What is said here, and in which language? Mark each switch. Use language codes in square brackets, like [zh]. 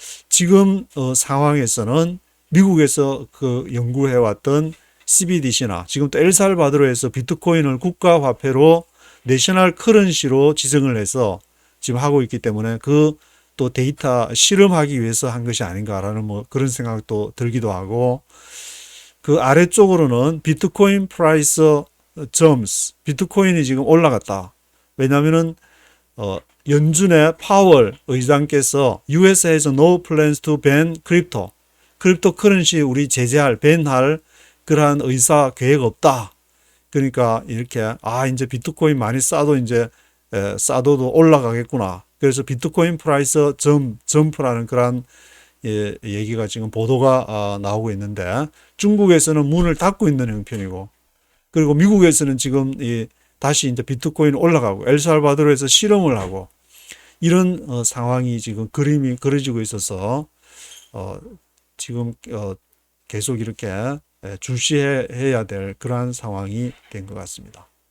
[ko] 지금 상황에서는 미국에서 그 연구해왔던 CBDC나 지금 또 엘살바도르에서 비트코인을 국가화폐로 내셔널 커런시로 지정을 해서 지금 하고 있기 때문에 그 또 데이터 실험하기 위해서 한 것이 아닌가라는 뭐 그런 생각도 들기도 하고, 그 아래쪽으로는 비트코인 프라이스 점스, 비트코인이 지금 올라갔다. 왜냐하면은 연준의 파월 의장께서 [en] US has no plans to ban crypto. [ko] 크립토 커런시 우리 제재할, 밴할 그러한 의사 계획 없다. 그러니까 이렇게 이제 비트코인 많이 싸도 이제 싸도도 올라가겠구나. 그래서 비트코인 프라이스 점프라는 그런 얘기가 지금 보도가 나오고 있는데, 중국에서는 문을 닫고 있는 형편이고, 그리고 미국에서는 지금 다시 이제 비트코인 올라가고 엘살바도르에서 실험을 하고 이런 상황이 지금 그림이 그려지고 있어서 지금 계속 이렇게 주시해야 될 그러한 상황이 된 것 같습니다.